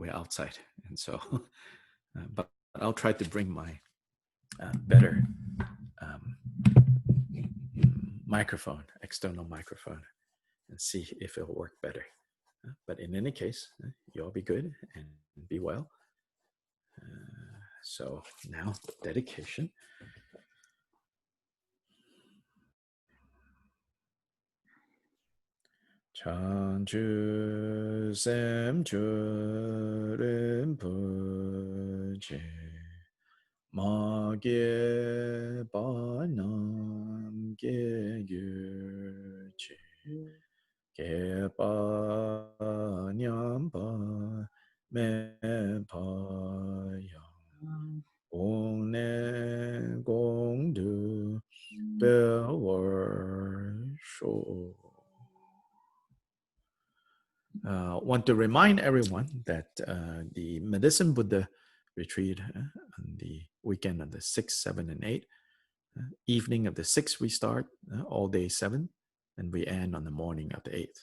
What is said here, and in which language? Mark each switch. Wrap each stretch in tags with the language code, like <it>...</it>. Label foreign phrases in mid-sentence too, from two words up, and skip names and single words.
<en>We're outside, and so, but I'll try to bring my better microphone, external microphone, and see if it'll work better. But in any case, you all be good and be well. So now, dedication.</en> <bo>བྱང་ཆུབ་སེམས་མཆོག་རིན་པོ་ཆེ་མ་སྐྱེས་པ་རྣམས སྐྱེ་གྱུར་ཅིག་སྐྱེས་པ་ཉམས་པ་མེད་པ་ཡང་གོང་ནས་གོང་དུ་འཕེལ་བར་ཤོག.</bo> <en>Want to remind everyone that the Medicine Buddha retreat on the weekend of the 6th, 7th, and 8th, evening of the 6th we start, all day 7, and we end on the morning of the 8th.</en>